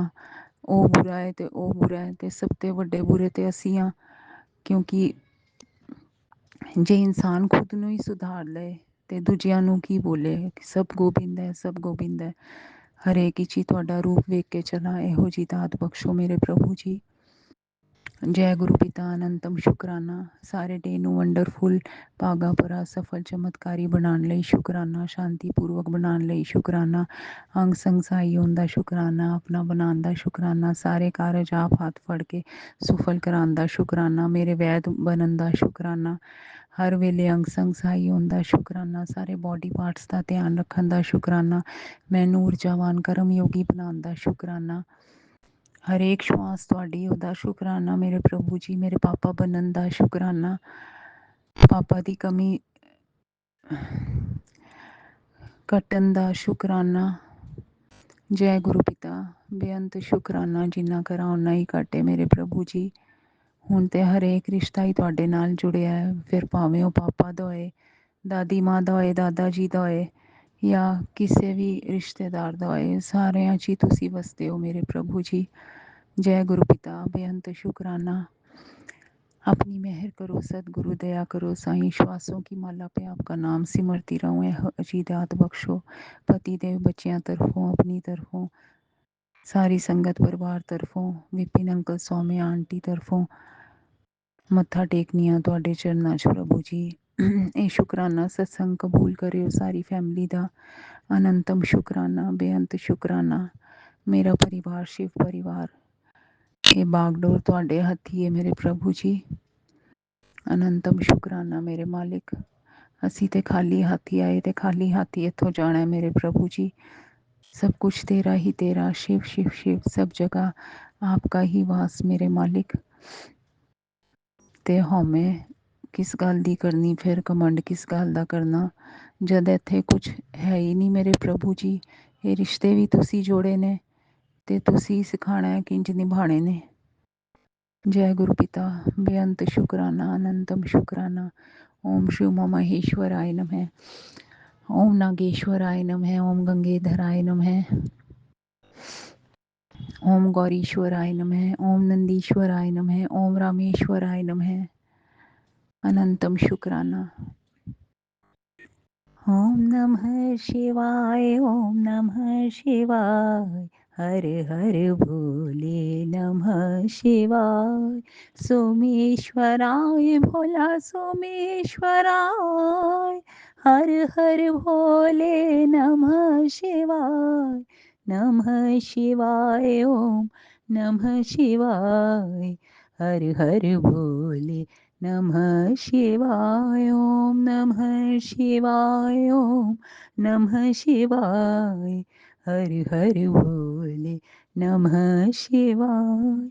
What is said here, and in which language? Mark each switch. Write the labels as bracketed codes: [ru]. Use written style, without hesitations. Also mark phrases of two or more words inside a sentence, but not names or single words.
[pa] ਓ ਬੁਰਾ ਹੈ ਤੇ ਓ ਬੁਰਾ ਹੈ, ਤੇ ਸਭ ਤੇ ਵੱਡੇ ਬੁਰੇ ਤੇ ਅਸੀ ਹਾਂ। ਕਿਉਂਕਿ ਜੇ ਇਨਸਾਨ ਖ਼ੁਦ ਨੂੰ ਹੀ ਸੁਧਾਰ ਲਏ ਤੇ ਦੂਜਿਆਂ ਨੂੰ ਕੀ ਬੋਲੇ। ਸਭ ਗੋਬਿੰਦ ਹੈ, ਸਭ ਗੋਬਿੰਦ ਹੈ। ਹਰੇਕ ਵਿੱਚ ਹੀ ਤੁਹਾਡਾ ਰੂਪ ਵੇਖ ਕੇ ਚੱਲਾਂ। ਇਹੋ ਜਿਹੀ ਦਾਤ ਬਖ਼ਸ਼ੋ ਮੇਰੇ ਪ੍ਰਭੂ ਜੀ। ਜੈ ਗੁਰੂ ਪਿਤਾ ਅਨੰਤਮ ਸ਼ੁਕਰਾਨਾ। ਸਾਰੇ ਡੇ ਨੂੰ ਵੰਡਰਫੁੱਲ, ਭਾਗਾਂ ਭਰਾ, ਸਫਲ, ਚਮਤਕਾਰੀ ਬਣਾਉਣ ਲਈ ਸ਼ੁਕਰਾਨਾ। ਸ਼ਾਂਤੀਪੂਰਵਕ ਬਣਾਉਣ ਲਈ ਸ਼ੁਕਰਾਨਾ। ਅੰਗ ਸੰਗ ਸਹਾਈ ਹੋਣ ਦਾ ਸ਼ੁਕਰਾਨਾ। ਆਪਣਾ ਬਣਾਉਣ ਦਾ ਸ਼ੁਕਰਾਨਾ। ਸਾਰੇ ਕਾਰਜ ਆਪ ਹੱਥ ਫੜ ਕੇ ਸੁਫਲ ਕਰਾਉਣ ਦਾ ਸ਼ੁਕਰਾਨਾ। ਮੇਰੇ ਵੈਦ ਬਣਨ ਦਾ ਸ਼ੁਕਰਾਨਾ। ਹਰ ਵੇਲੇ ਅੰਗ ਸੰਗ ਸਹਾਈ ਹੋਣ ਦਾ ਸ਼ੁਕਰਾਨਾ। ਸਾਰੇ [en] body parts [pa] ਕਾ ਧਿਆਨ ਰੱਖਣ ਦਾ ਸ਼ੁਕਰਾਨਾ। ਮੈਨੂੰ ਊਰਜਾਵਾਨ ਕਰਮ ਯੋਗੀ ਬਣਾਉਣ ਦਾ ਸ਼ੁਕਰਾਨਾ। ਹਰੇਕ ਸ਼ਵਾਸ ਤੁਹਾਡੀ ਓਹਦਾ ਸ਼ੁਕਰਾਨਾ ਮੇਰੇ ਪ੍ਰਭੂ ਜੀ। ਮੇਰੇ ਪਾਪਾ ਬਣਨ ਦਾ ਸ਼ੁਕਰਾਨਾ। ਪਾਪਾ ਦੀ ਕਮੀ ਕੱਟਣ ਦਾ ਸ਼ੁਕਰਾਨਾ। ਜੈ ਗੁਰੂ ਪਿਤਾ, ਬੇਅੰਤ ਸ਼ੁਕਰਾਨਾ, ਜਿੰਨਾ ਕਰਾਂ ਓਨਾ ਹੀ ਘੱਟ ਹੈ ਮੇਰੇ ਪ੍ਰਭੂ ਜੀ। ਹੁਣ ਤੇ ਹਰੇਕ ਰਿਸ਼ਤਾ ਹੀ ਤੁਹਾਡੇ ਨਾਲ ਜੁੜਿਆ ਹੈ, ਫਿਰ ਭਾਵੇਂ ਉਹ ਪਾਪਾ ਦਾ ਹੋਏ, ਦਾਦੀ ਮਾਂ ਦਾ ਹੋਏ, ਦਾਦਾ ਜੀ ਦਾ ਹੋਏ, ਜਾਂ ਕਿਸੇ ਵੀ ਰਿਸ਼ਤੇਦਾਰ ਦਾ ਹੋਏ, ਸਾਰਿਆਂ 'ਚ ਹੀ ਤੁਸੀਂ ਵਸਦੇ ਹੋ ਮੇਰੇ ਪ੍ਰਭੂ जी। [hi] जय गुरु पिता, बेअंत शुकराना। अपनी मेहर करो सतगुरु, दया करो साईं, श्वासों की माला पे आपका नाम सिमरती रहूँ। [pa] ਅਜਿਹੀ ਦਾਤ ਬਖ਼ਸ਼ੋ ਪਤੀ ਦੇਵ, ਬੱਚੀਆਂ ਤਰਫ਼ੋਂ, ਆਪਣੀ ਤਰਫ਼ੋਂ, ਸਾਰੀ ਸੰਗਤ ਪਰਿਵਾਰ ਤਰਫ਼ੋਂ, ਵਿਪਿਨ ਅੰਕਲ, ਸੌਮਿਆ ਆਂਟੀ ਤਰਫ਼ੋਂ ਮੱਥਾ ਟੇਕਣੀਆਂ ਤੁਹਾਡੇ ਚਰਨਾਂ 'ਚ ਪ੍ਰਭੂ ਜੀ। ਇਹ ਸ਼ੁਕਰਾਨਾ ਸਤਸੰਗ ਕਬੂਲ ਕਰਿਓ ਸਾਰੀ ਫੈਮਿਲੀ ਦਾ। ਅਨੰਤਮ ਸ਼ੁਕਰਾਨਾ, ਬੇਅੰਤ ਸ਼ੁਕਰਾਨਾ। ਮੇਰਾ ਪਰਿਵਾਰ ਸ਼ਿਵ ਪਰਿਵਾਰ, ਯੇ ਬਾਗਡੋਰ ਤੁਹਾਡੇ ਹੱਥੀਂ ਹੈ ਮੇਰੇ ਪ੍ਰਭੂ ਜੀ। ਅਨੰਤਮ ਸ਼ੁਕਰਾਨਾ ਮੇਰੇ ਮਾਲਿਕ। ਅਸੀਂ ਤੇ ਖ਼ਾਲੀ ਹੱਥੀਂ ਆਏ ਤੇ ਖ਼ਾਲੀ ਹੱਥੀਂ ਇੱਥੋਂ ਜਾਣਾ ਹੈ ਮੇਰੇ ਪ੍ਰਭੂ ਜੀ। [hi] सब कुछ तेरा ही तेरा, शिव शिव शिव, सब जगह आपका ही वास मेरे मालिक। [pa] ਤੇ ਹਉਮੈ ਕਿਸ ਗੱਲ ਦੀ ਕਰਨੀ, ਫਿਰ ਘਮੰਡ ਕਿਸ ਗੱਲ ਦਾ ਕਰਨਾ, ਜਦ ਇੱਥੇ ਕੁਝ ਹੈ ਹੀ ਨਹੀਂ ਮੇਰੇ ਪ੍ਰਭੂ ਜੀ। ਯੇ ਰਿਸ਼ਤੇ ਭੀ ਤੁਸੀਂ ਜੋੜੇ ਨੇ ਤੇ ਤੁਸੀਂ ਸਿਖਾਉਣਾ ਹੈ ਕਿੰਜ ਨਿਭਾਉਣੇ ਨੇ। ਜੈ ਗੁਰੂ ਪਿਤਾ, ਬੇਅੰਤ ਸ਼ੁਕਰਾਨਾ, ਅਨੰਤਮ ਸ਼ੁਕਰਾਨਾ। [sa] ओम शिव महेश्वराय नमः, ओम नागेश्वराय नमः, ओम गंगेधराय नमः, ओम गौरीश्वराय नमः, ओम नंदीश्वराय नमः, ओम रामेश्वराय नमः। [pa] ਅਨੰਤਮ ਸ਼ੁਕਰਾਨਾ। [sa] ओम नमः शिवाय, ओम नमः शिवाय, हर हर भोले नमः शिवाय। सोमेश्वराय भोला सोमेश्वराय, हर हर भोले नमः शिवाय। नमः शिवाय, ओम नमः शिवाय, हर हर भोले नमः शिवाय, ओम नमः शिवाय, ओम नमः शिवाय, हर हर भोले नमः शिवाय।